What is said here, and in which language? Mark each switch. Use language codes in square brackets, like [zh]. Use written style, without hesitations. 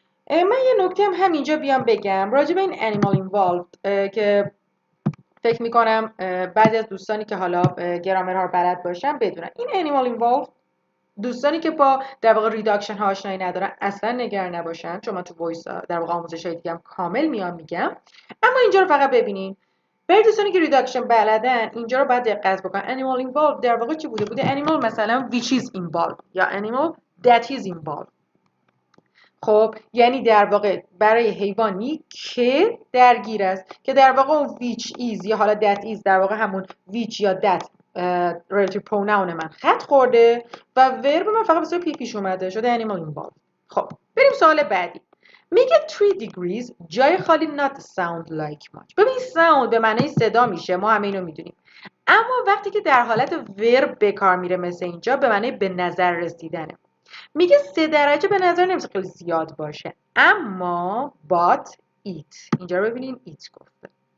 [fa] من یه نکته هم همینجا بیام بگم راجع به این animal involved که فکر میکنم بعضی از دوستانی که حالا گرامرها رو بلد باشن بدونن. این animal involved دوستانی که با در واقع ریداکشن ها آشنایی ندارن اصلا نگران نباشن، چون من تو وایس در واقع آموزش های دیگه هم کامل میگم. اما اینجا رو فقط ببینین. برای دوستانی که ریداکشن بلدن اینجا رو باید دقت بکنن. animal involved در واقع چی بوده animal مثلا which is involved یا animal that is involved. خب یعنی در واقع برای حیوانی که درگیر است، که در واقع اون which is یا حالا that is در واقع همون which یا that relative pronoun من خط خورده و ورب من فقط بسیار پیش اومده شده animal involved. خب بریم سوال بعدی. [en] میگه 3 degrees [fa] جای خالی [en] not sound like much. [fa] ببین sound به معنی صدا میشه، ما همه اینو میدونیم، اما وقتی که در حالت ورب به کار میره مثل اینجا به معنی به نظر رسیدنه. میگه 3 درجه به نظر نمیشه خیلی زیاد باشه، اما but it، اینجا رو ببینین it گفته.